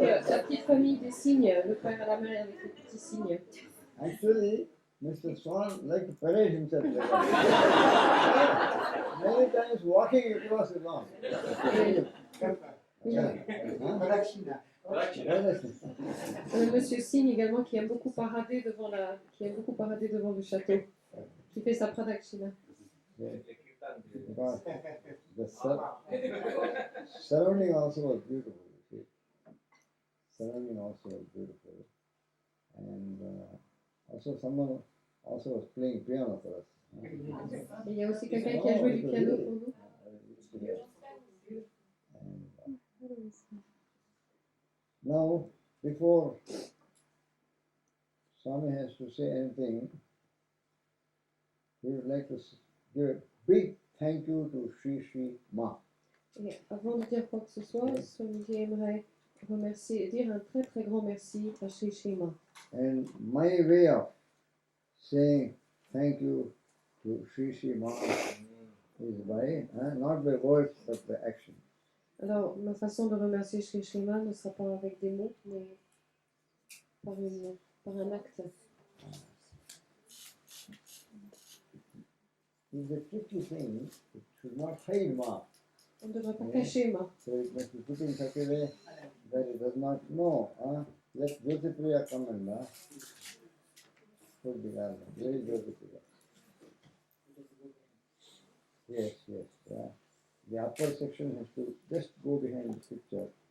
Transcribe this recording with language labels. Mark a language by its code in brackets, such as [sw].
[fr] La petite famille des cygnes, le père et la mère avec les petits cygnes. [en] Actually, Mr. Swan liked to parade himself. Many times walking across the lawn. [sa] Prakshina. [fr] Monsieur Cygne également qui aime beaucoup parader devant le château, qui fait sa pradakshina. [en] Because the surrounding also was beautiful. You see. Surrounding also was beautiful, and also someone also was playing piano for us. [fr] Et il y a aussi quelqu'un qui a joué du piano pour nous. [en] And, now, before Swami has to say anything, we would like to give a big thank you to Sri Sri Ma. [fr] Et avant de dire quoi que ce soit, Swamiji aimerait dire un très très grand merci à Sri Sri Ma. [en] And my way of saying thank you to Sri Sri Ma is by, not by words, but by action. [fr] Alors, ma façon de remercier Sri Sri Ma ne sera pas avec des mots, mais par un acte. [en] It's a tricky thing. It should not hide Ma. [fr] On ne devrait pas cacher Ma. [en] So it must be put in such a way that it does not know. Let Jyotipriya come and put the garland. Where is Jyotipriya? Yes, yeah. The upper section has to just go behind the picture.